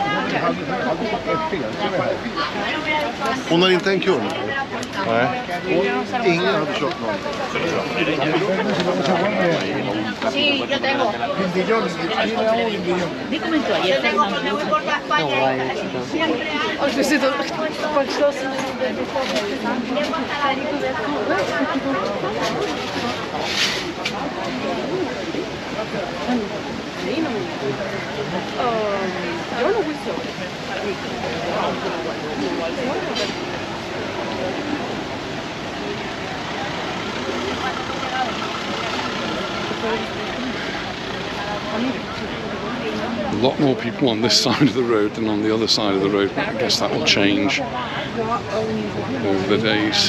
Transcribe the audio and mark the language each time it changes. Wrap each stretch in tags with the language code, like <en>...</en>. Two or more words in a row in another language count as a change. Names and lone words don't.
<sv>Hon har inte en kund. Nej. Och ingen hade köpt någon.</sv> <es>Sí, yo tengo. Di comentó ayer. Yo tengo, me voy por España. Siempre Yo lo uso.</es> <en>A lot more people on this side of the road than on the other side of the road, but I guess that will change over the days.</en>